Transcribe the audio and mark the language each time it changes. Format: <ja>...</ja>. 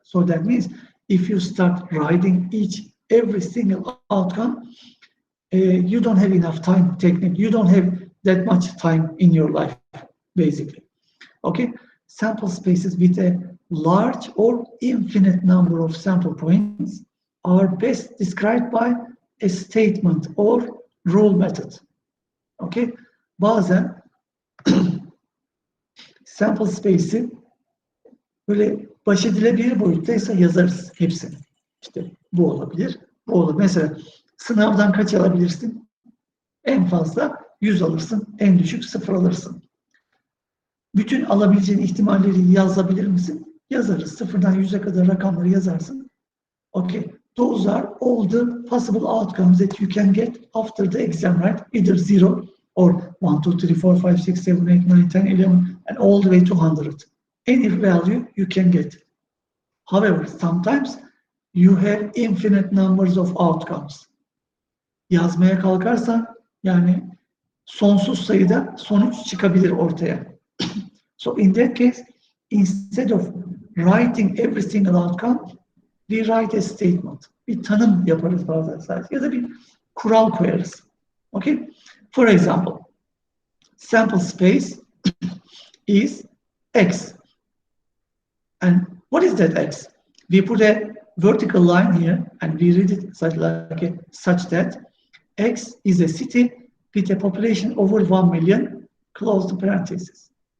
<en>So that means if you start writing every single outcome, you don't have enough time, technique. You don't have that much time in your life, basically. Okay, sample spaces with a large or infinite number of sample points are best described by a statement or rule method.</en> <tr>Okay, bazen sample space'i böyle baş edilebilir boyuttaysa yazarız hepsini. İşte bu olabilir, bu olabilir. Mesela sınavdan kaç alabilirsin? En fazla 100 alırsın, en düşük 0 alırsın. Bütün alabileceğin ihtimalleri yazabilir misin? Yazarız. 0'dan 100'e kadar rakamları yazarsın.</tr> <en>Okay, those are all the possible outcomes that you can get after the exam, right? Either 0 or 1, 2, 3, 4, 5, 6, 7, 8, 9, 10, 11, and all the way to 100. Any value you can get. However, sometimes you have infinite numbers of outcomes.</en> <tr>Yazmaya kalkarsan yani sonsuz sayıda sonuç çıkabilir ortaya.</tr> <en>So in that case, instead of writing every single outcome, we write a statement.</en> <tr>Bir tanım yaparız bazen sadece ya da bir kural koyarız.</tr> <en>Okay? For example, sample space is X. And what is that X? We put a vertical line here and we read it such that X is a city with a population over 1 million, close to parentheses.</en>